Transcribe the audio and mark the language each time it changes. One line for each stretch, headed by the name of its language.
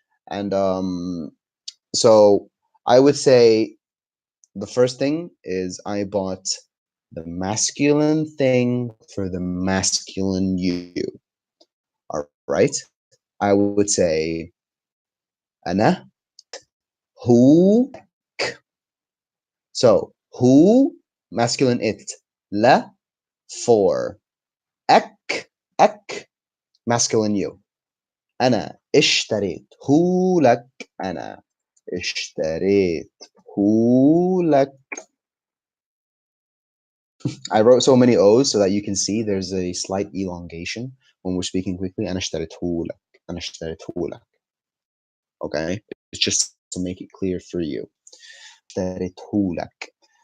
English: And so I would say the first thing is I bought the masculine thing for the masculine you. All right.
Arabic: I would say أنا هو.
English: So who, masculine it.
Arabic: لا,
English: for.
Arabic: أك, masculine you. أنا اشتريت. هو لك. أنا اشتريت. لك.
English: I wrote so many O's so that you can see there's a slight elongation when we're speaking quickly.
Arabic: أنا اشتريته لك. أنا اشتريته لك. Okay?
English: It's just to make it clear for you.
Arabic: اشتريته لك.